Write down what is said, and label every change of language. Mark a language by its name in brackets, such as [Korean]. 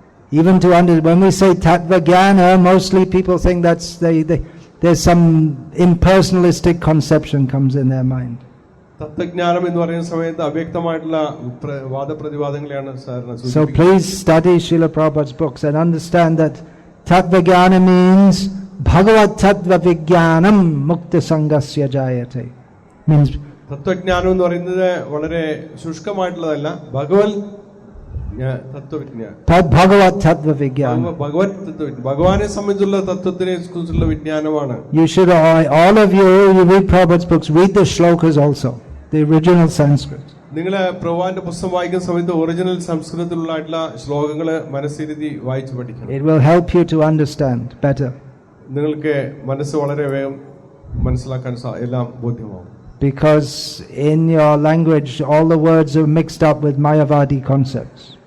[English] Even to understand, when we say tattva jnana, mostly people think that's there's some impersonalistic conception comes in their mind. [Malayalam] തത്വജ്ഞാനം എന്ന് പറയുന്ന സമയത്ത് അവ്യക്തമായിട്ടുള്ള വാദപ്രതിവാദങ്ങളെയാണ് സാധാരണ. [English] So please study Srila Prabhupada's books and understand that tattva jnana means [Sanskrit] Bhagavad tattva vijnanam mukta sangasya jayate. [English] Means [Malayalam] തത്വജ്ഞാനം എന്ന് പറയുന്നത് വളരെ ശുഷ്കമായിട്ടുള്ളതല്ല. ഭഗവത് തത്വവിജ്ഞാനം, [Sanskrit] Bhagavat Tattva Vigyan. [Malayalam] ഭഗവത് തത്വവിജ്ഞാനം, ഭഗവാനെ സംബന്ധിച്ചുള്ള തത്വത്തിനെ കുറിച്ചുള്ള വിജ്ഞാനമാണ്. [English] You should all of you read Prabhupada's books, read the shlokas also, the original Sanskrit. [Malayalam] നിങ്ങൾ പ്രഭുവാന്റെ പുസ്തകം വായിക്കുന്ന സമയത്ത് ഒറിജിനൽ സംസ്കൃതത്തിലുള്ള ശ്ലോകങ്ങൾ മനസ്സിരുത്തി വായിച്ചു പഠിക്കണം. [English] It will help you to understand better. [Malayalam] നിങ്ങൾക്ക് മനസ്സ് വളരെ വേഗം മനസ്സിലാക്കാൻ എല്ലാം ബോധ്യമാവും. [English] Because in your language all the words are mixed up with Mayavadi concepts.